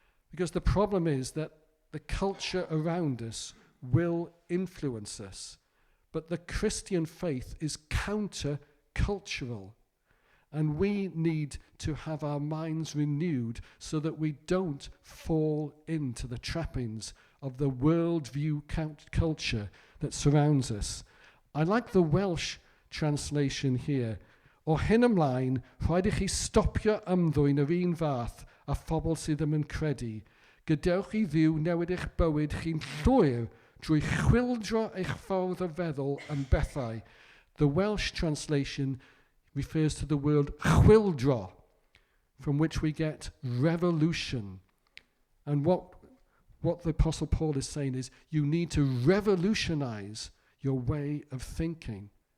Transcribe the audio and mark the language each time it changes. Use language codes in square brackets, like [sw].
[en] Because the problem is that the culture around us will influence us, but the Christian faith is counter-cultural. And we need to have our minds renewed so that we don't fall into the trappings of the worldview culture that surrounds us. I like the Welsh translation here. [cy] "O hyn ymlaen, rhaid I chi stopio ymddwyn yr un fath a phobl sydd ddim yn credu. Gadewch I Dduw newid eich bywyd chi'n llwyr drwy chwyldro eich ffordd o feddwl am bethau." [en] The Welsh translation refers to the word chwyldro, from which we get revolution. And what the Apostle Paul is saying is you need to revolutionize your way of thinking.